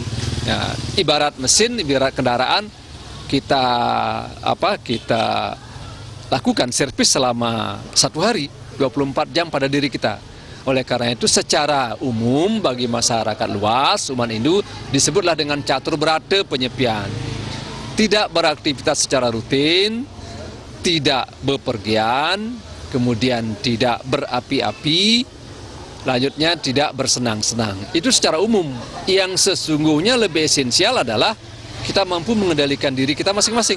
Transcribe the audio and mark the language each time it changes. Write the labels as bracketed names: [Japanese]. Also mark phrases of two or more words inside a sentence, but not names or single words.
[Indonesian] Ya, ibarat mesin, ibarat kendaraan, kita lakukan servis selama 1 hari, 24 jam pada diri kita. Oleh karena itu secara umum bagi masyarakat luas, umat Hindu disebutlah dengan catur berata penyepian. Tidak beraktivitas secara rutin, tidak bepergian, kemudian tidak berapi-api, lanjutnya tidak bersenang-senang. Itu secara umum. Yang sesungguhnya lebih esensial adalah kita mampu mengendalikan diri kita masing-masing.